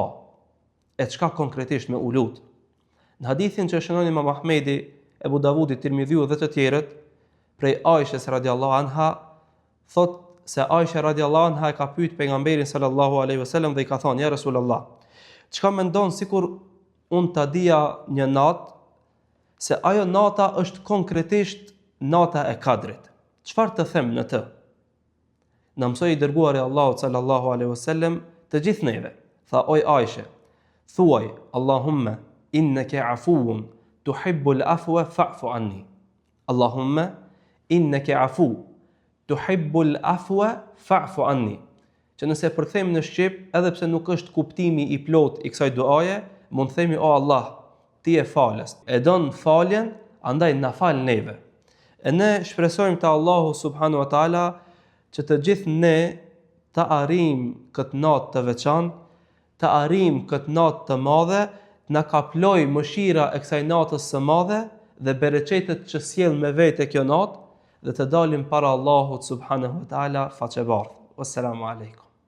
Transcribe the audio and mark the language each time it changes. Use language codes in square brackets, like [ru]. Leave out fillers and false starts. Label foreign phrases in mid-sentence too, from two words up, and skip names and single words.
[sq] E çka konkretisht me u lut? Në hadithin që shënon Imam Ahmedi, Ebu Davudi, Tirmidhiu dhe të tjerët, prej Aishës [ar] رضي الله عنها, [sq] thot se Aisha [ar] رضي الله عنها [sq] e ka pyet pejgamberin [ar] صلى الله عليه وسلم [sq] dhe i ka thonë: [ar] "يا رسول الله, [sq] çka mendon sikur unë ta dija një natë se ajo nata është konkretisht nata e Kadrit. Çfarë të them në të?" Na mësoi i dërguari Allahut [ar] صلى الله عليه وسلم [sq] të gjithë neve. Tha: "Oj Aisha, thuaj [ar] اللهم إنك عفو تحب العفو فاعف عني." اللهم إنك عفو تحب العفو فاعف عني. [sq] Që nëse përthejmë në shqip, edhe pse nuk është kuptimi i plot i kësaj duaje, mund themi: "O Allah, ti e falës, e don faljen, andaj na fal neve." E ne shpresojmë te Allahu [ar] سبحانه وتعالى [sq] që të gjithë ne të arrijmë këtë natë të veçantë, të arrijmë këtë natë të madhe, na kaploj mëshira e kësaj natës së madhe dhe bereqetet që sjell me vete kjo natë, dhe të dalim para Allahut [ar] سبحانه وتعالى [sq] faqebardh. [ar] والسلام عليكم.